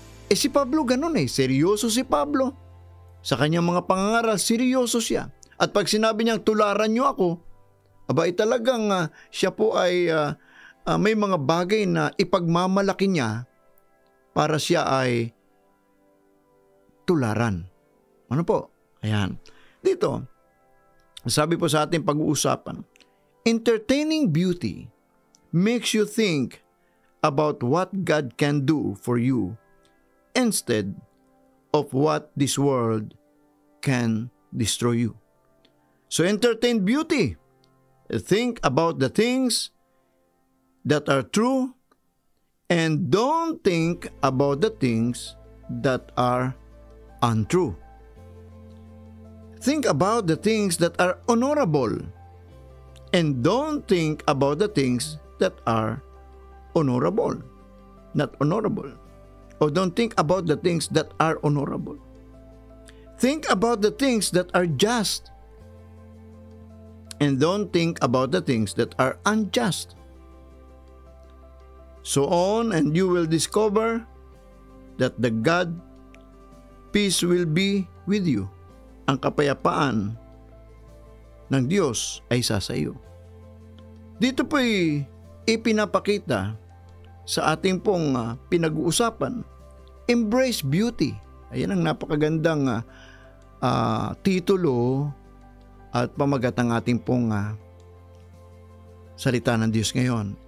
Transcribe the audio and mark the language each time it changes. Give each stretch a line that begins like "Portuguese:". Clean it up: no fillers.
Filipino: Si Pablo ganun seryoso si Pablo. Sa kanyang mga pangangaral, seryoso siya. At pag sinabi niyang tularan niyo ako, aba talagang siya po ay may mga bagay na ipagmamalaki niya para siya ay tularan. Ano po? Ayan. Dito, sabi po sa ating pag-uusapan,
English: entertaining beauty makes you think about what God can do for you instead of what this world can destroy you. So entertain beauty. Think about the things that are true and don't think about the things that are untrue. Think about the things that are honorable and don't think about the things that are honorable, not honorable. Or don't think about the things that are honorable. Think about the things that are just and don't think about the things that are unjust. So on, and you will discover that the God peace will be with you.
Filipino: Ang kapayapaan ng Diyos ay sa iyo. Dito po'y ipinapakita sa ating pong pinag-uusapan,
English: embrace beauty.
Filipino: Ayan ang napakagandang titulo at pamagat ng ating pong salita ng Diyos ngayon.